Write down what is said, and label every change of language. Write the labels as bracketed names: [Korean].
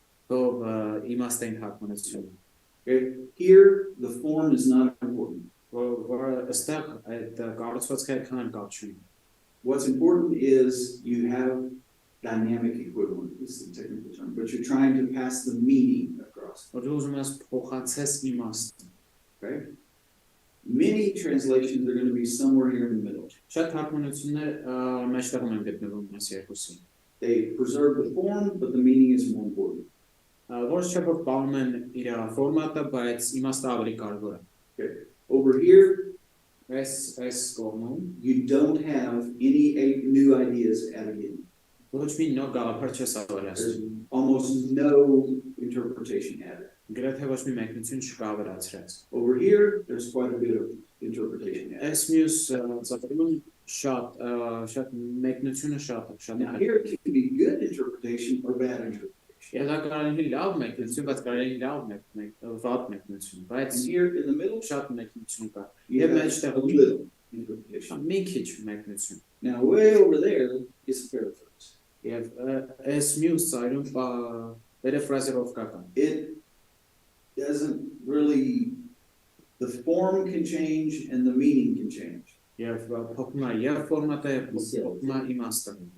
[Armenian] So իմաստային թարգմանություն։ [English] Okay, here the form is not important. [Armenian] Որ այստեղ այդ կառուցվածքը այդքան կապ չունի։ [English] What's important is you have dynamic equivalent, is the technical term, but you're trying to pass the meaning across. [Armenian] Որ ուզում ես փոխանցես իմաստը։ [English] Okay? Many translations are going to be somewhere here in the middle. [Armenian] Շատ թարգմանություններ մեջտեղում են գտնվում այս երկուսի։ [English] They preserve the form, but the meaning is more important. [Armenian] Որոշ չէ որ պահում են իր ֆորմատը, բայց իմաստը ավելի կարևոր է։ [English] Okay. Over here, [Armenian] Այս կողմում [English] you don't have any new ideas added in. [Armenian] ոչ մի նոր գաղափար չես ավելացնում։ [English] There's almost no interpretation added. [Armenian] Գրեթե ոչ մի մեկնություն չկա ավելացրած։ [English] Over here, there's quite a bit of interpretation added. [Armenian] Այս մյուս ծավալում շատ մեկնությունը շատ է։ [English] Now here it can be good interpretation or bad interpretation. [Armenian] Եվ դա կարելի է լավ մեկնություն, բայց կարելի է լավ վատ մեկնություն, բայց [English] And here in the middle, [Armenian] շատ մեկնություն կա։ [English] you [Armenian] Եվ [English] have [Armenian] մեջտեղ [English] a little interpretation. [Armenian] մի քիչ մեկնություն։ [English] Now way over there is a paraphrase. [Armenian] Եվ այս մյուս ծայրում paraphrase-ով կա։ [English] It doesn't really, the form can change and the meaning can change. [Armenian] Եվ փոխում է եւ ֆորմատը, եւ փոխում է իմաստը։